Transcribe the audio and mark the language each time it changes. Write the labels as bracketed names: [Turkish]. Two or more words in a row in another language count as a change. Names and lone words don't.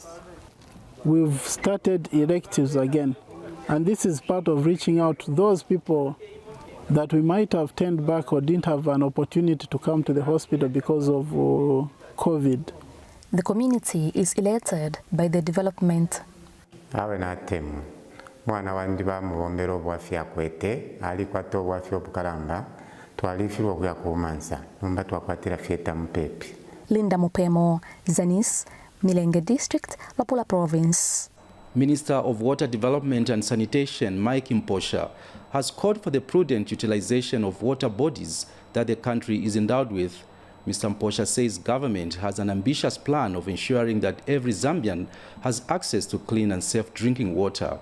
[English] We've started electives again. And this is part of reaching out to those people that we might have turned back or didn't have an opportunity to come to the hospital because of COVID. The community is elated by the development. [Bemba] Mwana wandi bamubombera obwafya kwete alikwata obwafya obukalamba twalifirwa okuya ku Mansa nomba twakwatira fieta mupepi. [English] Linda Mupemo, Zanis, Milenge District, Luapula Province. Minister of Water Development and Sanitation Mike Mposha has called for the prudent utilization of water bodies that the country is endowed with. Mr. Mposha says government has an ambitious plan of ensuring that every Zambian has access to clean and safe drinking water.